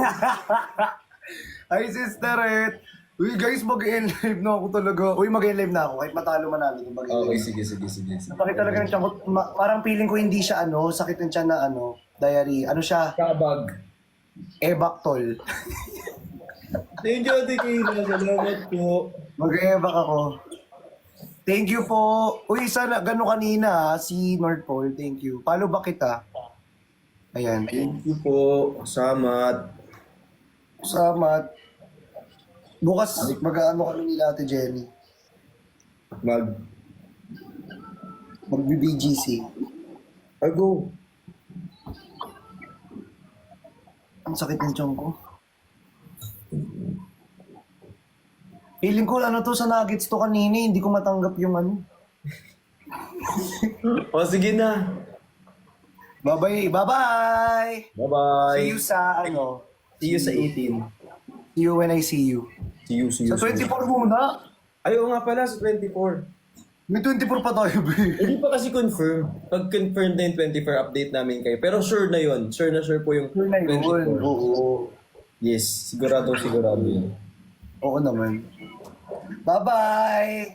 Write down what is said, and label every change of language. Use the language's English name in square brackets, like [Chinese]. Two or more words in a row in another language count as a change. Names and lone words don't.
[Filipino] Ay, sister Ed. Uy, guys, [English] mag-end live [Filipino] na ako talaga. Uy, [English] mag-end live [Filipino] na ako. Kahit matalo manalo. Okay, sige. Napakit talaga ng tiyan ko. Parang feeling ko hindi siya ano, sakit ng tiyan na ano, diary. Ano siya? Kabag. Ebactol. [English] Thank you, [Filipino] Ate Kayla. Salamat po. Mag-ebak ako. [English] Thank you po. [Filipino] Uy, sana gano'n kanina si North Pole. [English] Thank you. [Filipino] Follow ba kita? Ayan. [English] Thank you [Filipino] po. Salamat. Salamat. Bukas, mag-ano kami nila Ate Jenny. Mag-BBGC. Ay, go. Ang sakit ng tiyan ko. Feeling ko ano to sa nuggets to kanina, hindi ko matanggap yung ano. O, sige na. [English] Bye-bye! Bye-bye! Bye-bye. See you [Filipino] sa ano? [English] See you [Filipino] sa 18. [English] See you when I see you. See you. [Filipino] Sa 24 muna. Ay, oo nga pala, sa 24. May 24 pa tayo, be. Hindi pa kasi confirm. Pag confirm na yung 24, update namin kayo. Pero sure na yun. Sure na sure po yung Sure na yun. 24. Oo. Yes, sigurado yun. Oo naman. [English] Bye-bye!